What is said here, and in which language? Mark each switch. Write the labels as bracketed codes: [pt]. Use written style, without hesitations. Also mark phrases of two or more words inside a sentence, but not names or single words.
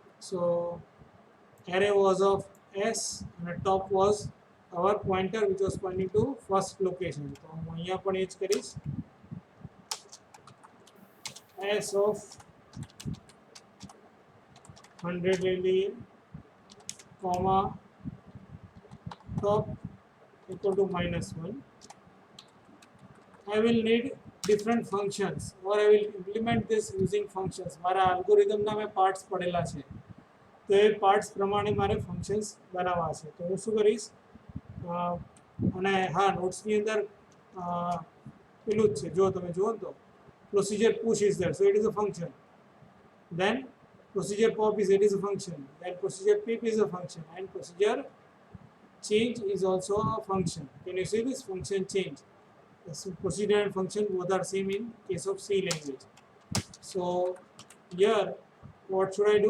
[en] So array was of s and top was our pointer which was pointing to first location. [gu] તો હું અહીંયા પણ એ જ કરીશ, [en] s of 100 [hi] ले लिए, [en] comma top equal to -1. I will need different functions or I will implement this using functions. [gu] મારા algorithm ના મેં parts પડેલા છે, તો એ પાર્ટ્સ પ્રમાણે મારે ફંક્શન્સ બનાવવા છે. તો હું શું કરીશ, અને હા નોટ્સની અંદર પેલું જ છે, જો તમે જુઓ તો [en] procedure push is there, so it is a function. દેન procedure pop is it is a function, then procedure pip is a function, and procedure change is also a function. Can you see this function change? Yes, procedure and function both are same in case of C language. So here what should I do?